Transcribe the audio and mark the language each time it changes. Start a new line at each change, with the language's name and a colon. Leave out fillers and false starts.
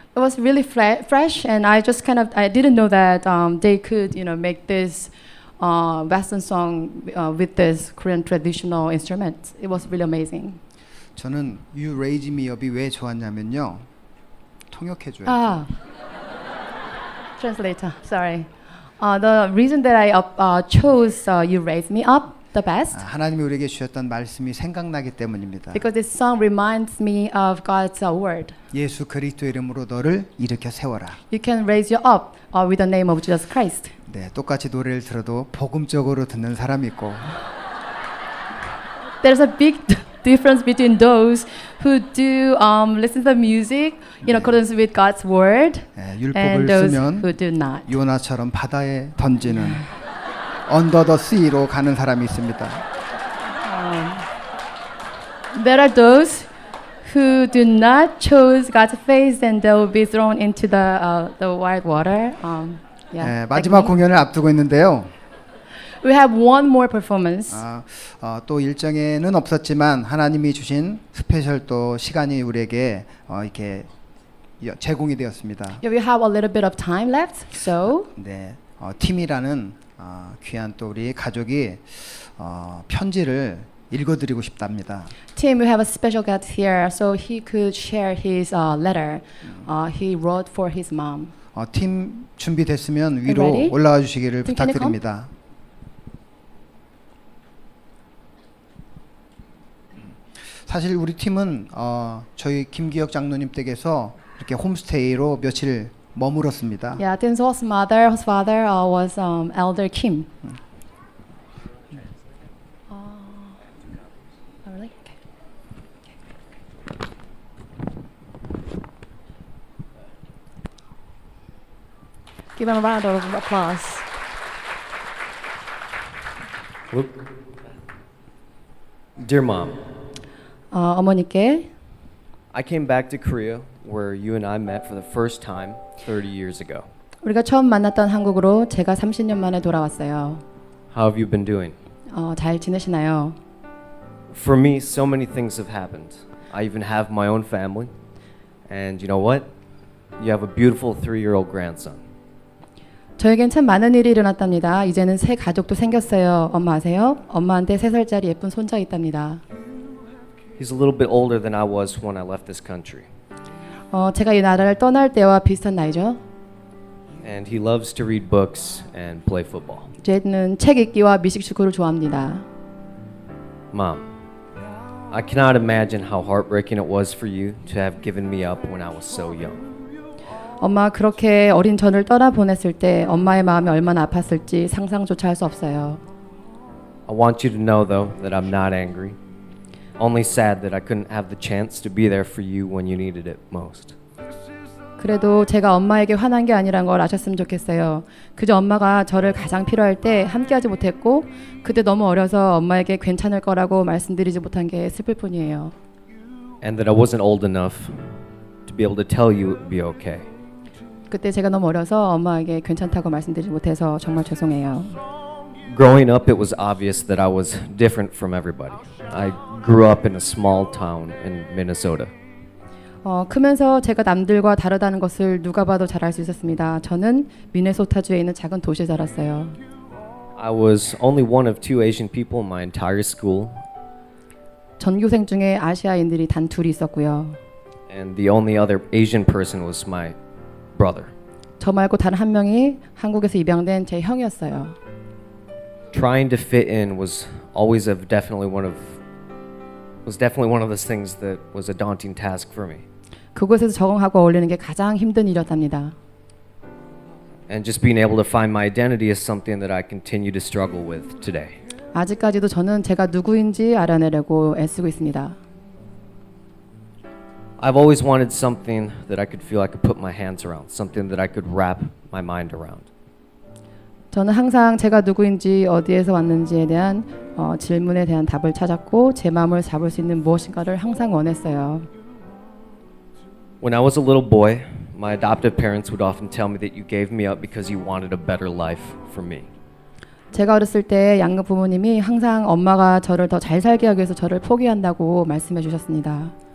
English: It was really fresh, and I didn't know that they could, make this Western song with this Korean traditional instruments. It was really amazing.
Korean: 저는 "You Raise Me Up이 왜 좋았냐면요. 통역해줘요.
English: Translator. Sorry. The reason that I chose "You Raise Me Up" the best.
Korean: 하나님이 우리에게 주셨던 말씀이 생각나기 때문입니다.
English: Because this song reminds me of God's word.
Korean: 예수 그리스도 이름으로 너를 일으켜 세워라.
English: You can raise you up with the name of Jesus Christ.
Korean: 네, 똑같이 노래를 들어도 복음적으로 듣는 사람이 있고
English: There's a big difference between those who do listen to the music in accordance with God's word and
Korean: 율법을
English: those
Korean: 쓰면
English: who do not.
Korean: 요나처럼 바다에 던지는 Under the Sea로 가는 사람이 있습니다.
English: There are those who do not choose God's face and they will be thrown into the wild water.
Korean: 네, 마지막 공연을 앞두고 있는데요.
English: We have one more performance.
Korean: 또 일정에는 없었지만 하나님이 주신 스페셜 또 시간이 우리에게 이렇게 제공이 되었습니다.
English: We have a little bit of time left, so
Korean: 네, 팀이라는 귀한 또 우리 가족이 편지를 읽어드리고 싶답니다.
English: Tim, we have a special guest here, so he could share his letter he wrote for his mom.
Korean: 팀 준비됐으면 위로
English: ready?
Korean: 올라와 주시기를
English: Tim, can you come?
Korean: 부탁드립니다. 사실 우리 팀은 저희 김기혁 장로님 댁에서 이렇게 홈스테이로 며칠 머물었습니다.
English: Yeah, Tim's father was Elder Kim. Really? Okay. Give him a round of applause. Dear Mom,
Korean: 어머니께
English: I came back to Korea where you and I met for the first time 30 years ago.
Korean: 우리가 처음 만났던 한국으로 제가 30년 만에 돌아왔어요.
English: How have you been doing?
Korean: 잘 지내시나요?
English: For me, so many things have happened. I even have my own family. And you know what? You have a beautiful 3-year-old grandson.
Korean: 저에겐 참 많은 일이 일어났답니다. 이제는 새 가족도 생겼어요. 엄마 아세요? 엄마한테 3살짜리 예쁜 손자 있답니다.
English: He's a little bit older than I was when I left this country.
Korean: 제가 이 나라를 떠날 때와 비슷한 나이죠.
English: And he loves to read books and play football.
Korean: 쟤는 책 읽기와 미식축구를 좋아합니다.
English: Mom, I cannot imagine how heartbreaking it was for you to have given me up when I was so young.
Korean: 엄마 그렇게 어린 저를 떠나보냈을 때 엄마의 마음이 얼마나 아팠을지 상상조차 할 수 없어요.
English: I want you to know though that I'm not angry. Only sad that I couldn't have the chance to be there for you when you needed it most.
Korean: 그래도 제가 엄마에게 화난 게 아니란 걸 아셨으면 좋겠어요. 그저 엄마가 저를 가장 필요할 때 함께하지 못했고 그때 너무 어려서 엄마에게 괜찮을 거라고 말씀드리지 못한 게 슬플 뿐이에요.
English: And that I wasn't old enough to be able to tell you it would be okay.
Korean: 그때 제가 너무 어려서 엄마에게 괜찮다고 말씀드리지 못해서 정말 죄송해요.
English: Growing up, it was obvious that I was different from everybody. I grew up in a small town in Minnesota.
Korean: 크면서 제가 남들과 다르다는 것을 누가 봐도 잘 알 수 있었습니다. 저는 미네소타주에 있는 작은 도시에 살았어요.
English: I was only one of 2 Asian people in my entire school.
Korean: 전교생 중에 아시아인들이 단 2이 있었고요.
English: and the only other Asian person was my brother.
Korean: 저 말고 다른 한 명이 한국에서 입양된 제 형이었어요.
English: Trying to fit in was always definitely one of those things that was a daunting task for me.
Korean: 그곳에서 적응하고 어울리는 게 가장 힘든 일이었답니다.
English: And just being able to find my identity is something that I continue to struggle with today.
Korean: 아직까지도 저는 제가 누구인지 알아내려고 애쓰고 있습니다.
English: I've always wanted something that I could feel I could put my hands around, something that I could wrap my mind around.
Korean: 저는 항상 제가 누구인지 어디에서 왔는지에 대한 질문에 대한 답을 찾았고 제 마음을 잡을 수 있는 무엇인가를 항상 원했어요.
English: When I was a little boy, my adoptive parents would often tell me that you gave me up because you wanted a better life for me.
Korean: 제가 어렸을 때 양육 부모님이 항상 엄마가 저를 더 잘 살게 하기 위해서 저를 포기한다고 말씀해 주셨습니다.